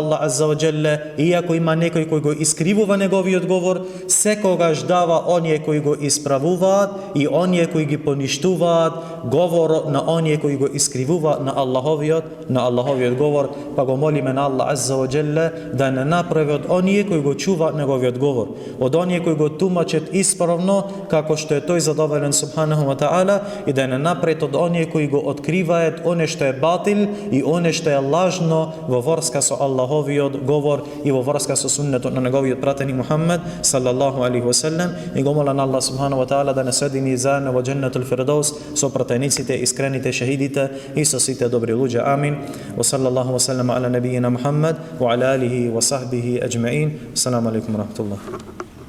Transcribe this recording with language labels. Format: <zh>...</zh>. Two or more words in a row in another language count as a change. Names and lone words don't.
<ar>الله عز وجل,</ar> <mk>иако има некој кој го искривува неговиот говор, секогаш дава оние кои го исправуваат и оние кои ги поништуваат говорот на оние кои го искривуваат на Аллаховиот говор, па го молиме на</mk> <ar>الله عز وجل</ar> <mk>да не направи од оние кои го чуваат неговиот говор, од оние кои го тумачат исправно како што е тој задоволен</mk> <ar>سبحانه وتعالى,</ar> <mk>и да не направи од оние кои го откриваат оне што е батил и оне што е лажно во врска со Аллаховиот говор и во врска со суннетот на неговиот пратеник Мухаммед</mk> <ar>صلى الله عليه وسلم.</ar> <mk>И го молам Аллах</mk> <ar>سبحانه وتعالى</ar> <mk>да не седини заедно во</mk> <ar>جنة الفردوس</ar> <mk>со пратениците, искрените шехидите и со сите добри луѓе. Амин.</mk> <ar>وصلى الله وسلم على نبينا محمد وعلى آله وصحبه أجمعين. السلام عليكم ورحمة الله.</ar>